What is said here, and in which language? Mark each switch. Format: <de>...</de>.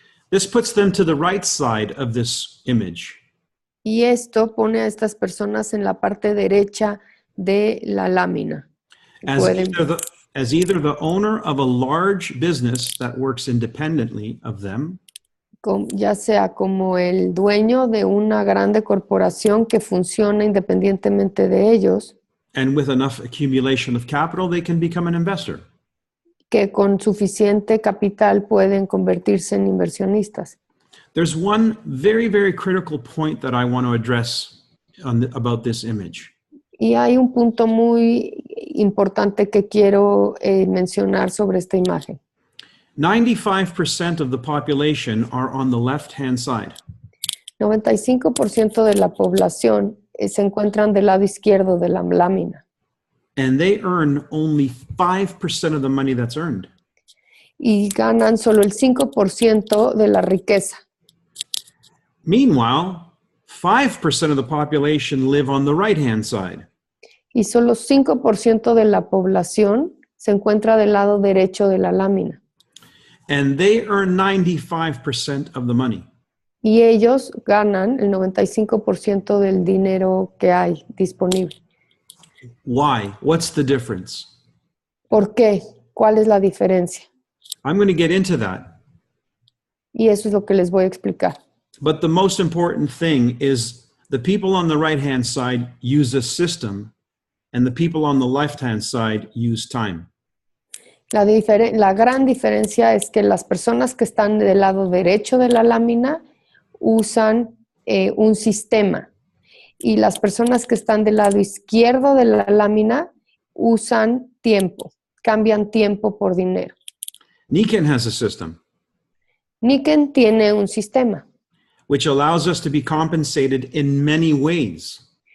<en>This puts them to the right side of this image.</en> <es>Y esto pone a estas personas en la parte derecha de la lámina.</es> <en>As either the owner of a large business that works independently of them,</en> <es>ya sea como el dueño de una grande corporación que funciona independientemente de ellos,</es> <en>and with enough accumulation of capital, they can become an investor.</en> <es>que con suficiente capital pueden convertirse en inversionistas.</es> <en>There's one very, very critical point that I want to address about this image.</en> <es>Y hay un punto muy importante que quiero mencionar sobre esta imagen.</es> <en>95% of the population are on the left-hand side.</en> <es>95% de la población se encuentran del lado izquierdo de la lámina.</es> <en>And they earn only 5% of the money that's earned.</en> <es>Y ganan solo el 5% de la riqueza.</es> <en>Meanwhile, 5% of the population live on the right-hand side.</en> <es>Y solo 5% de la población se encuentra del lado derecho de la lámina.</es> <en>And they earn 95% of the money.</en> <es>Y ellos ganan el 95% del dinero que hay disponible.</es> <en>Why? What's the difference?</en> <es>¿Por qué? ¿Cuál es la diferencia?</es> <en>I'm going to get into that.</en> <es>Y eso es lo que les voy a explicar.</es> <en>But the most important thing is the people on the right-hand side use a system, and the people on the left-hand side use time.</en> <es>La gran diferencia es que las personas que están del lado derecho de la lámina usan un sistema y las personas que están del lado izquierdo de la lámina usan tiempo. cambian tiempo por dinero.</es> <en>Nikken has a system</en> <es>Nikken tiene un sistema</es> <en>which allows us to be compensated in many ways.</en>